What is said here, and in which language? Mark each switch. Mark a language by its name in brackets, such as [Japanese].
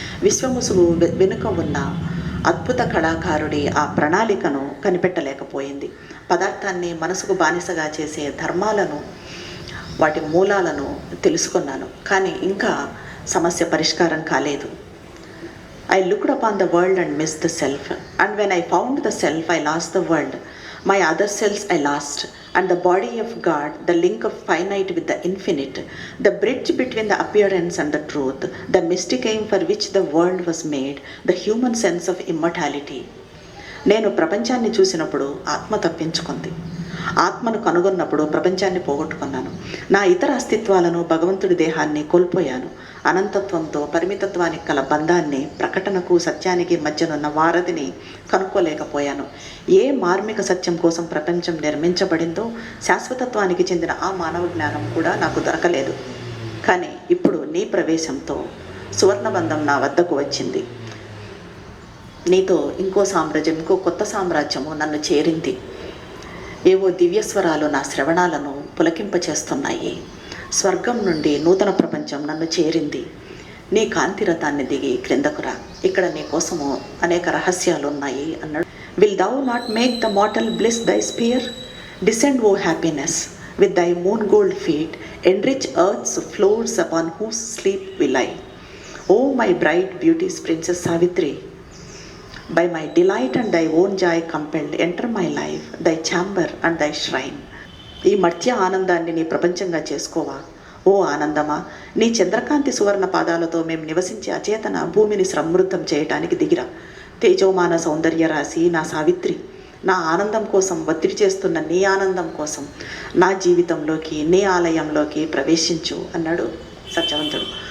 [Telugu] విశ్వముసుగు వెనుక ఉన్న అద్భుత కళాకారుడి ఆ ప్రణాళికను కనిపెట్టలేకపోయింది. పదార్థాన్ని మనసుకు బానిసగా చేసే ధర్మాలను, వాటి మూలాలను తెలుసుకున్నాను, కానీ ఇంకా సమస్య పరిష్కారం కాలేదు. [English] I looked upon the world and missed the self. And when I found the self, I lost the world. My other selves I lost. And the body of God, the link of finite with the infinite, the bridge between the appearance and the truth, the mystic aim for which the world was made, the human sense of immortality. [Telugu] నేను ప్రపంచాన్ని చూసినప్పుడు ఆత్మ తప్పించుకుంది. ఆత్మను కనుగొన్నప్పుడు ప్రపంచాన్ని పోగొట్టుకున్నాను. నా ఇతర అస్తిత్వాలను, భగవంతుడి దేహాన్ని కోల్పోయాను. అనంతత్వంతో పరిమితత్వానికి కల బంధాన్ని, ప్రకటనకు సత్యానికి మధ్యనున్న వారధిని కనుక్కోలేకపోయాను. ఏ మార్మిక సత్యం కోసం ప్రపంచం నిర్మించబడిందో శాశ్వతత్వానికి చెందిన ఆ మానవ జ్ఞానం కూడా నాకు దొరకలేదు. కానీ ఇప్పుడు నీ ప్రవేశంతో సువర్ణబంధం నా వద్దకు వచ్చింది. నీతో ఇంకో కొత్త సామ్రాజ్యము నన్ను చేరింది. ఏవో దివ్యస్వరాలు నా శ్రవణాలను పులకింపచేస్తున్నాయి. స్వర్గం నుండి నూతన ప్రపంచం నన్ను చేరింది. నీ కాంతిరథాన్ని దిగి క్రిందకురా, ఇక్కడ నీ కోసము అనేక రహస్యాలు ఉన్నాయి అన్నాడు. [English] Will thou not make the mortal bliss thy sphere? Descend O happiness with thy moon gold feet, enrich earth's floors upon whose sleep we lie. O my bright beauty's princess Savitri, by my delight and thy own joy compelled, enter my life, thy chamber and thy shrine. [Telugu] ఈ మధ్య ఆనందాన్ని నీ ప్రపంచంగా చేసుకోవా? ఓ ఆనందమా, నీ చంద్రకాంతి సువర్ణ పాదాలతో మేము నివసించే అచేతన భూమిని సమృద్ధం చేయటానికి దిగిరా. తేజోమాన సౌందర్య రాశి నా సావిత్రి, నా ఆనందం కోసం, ఒత్తిడి చేస్తున్న నీ ఆనందం కోసం నా జీవితంలోకి, నీ ఆలయంలోకి ప్రవేశించు అన్నాడు సత్యవంతుడు.